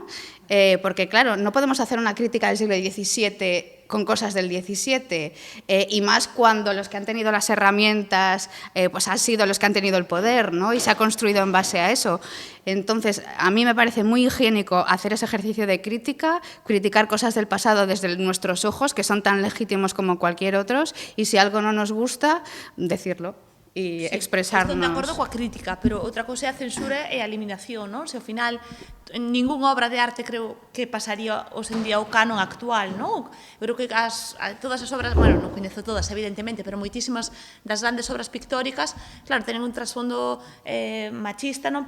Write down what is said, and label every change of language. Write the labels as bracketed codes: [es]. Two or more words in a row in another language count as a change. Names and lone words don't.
[es] Porque, claro, no podemos hacer una crítica del siglo XVII con cosas del XVII, y más cuando los que han tenido las herramientas pues han sido los que han tenido el poder, ¿no? Y se ha construido en base a eso. Entonces, a mí me parece muy higiénico hacer ese ejercicio de crítica, criticar cosas del pasado desde nuestros ojos, que son tan legítimos como cualquier otros, y si algo no nos gusta, decirlo e expresarnos. [gl] Estou de acordo coa crítica, pero outra cousa é a censura e a eliminación, non? Se ao final ninguna obra de arte creo que pasaría hoxe en día o canon actual, non? Eu creo que todas as obras, bueno, non coñezo todas, evidentemente, pero moitísimas das grandes obras pictóricas, claro, tenen un trasfondo machista, non?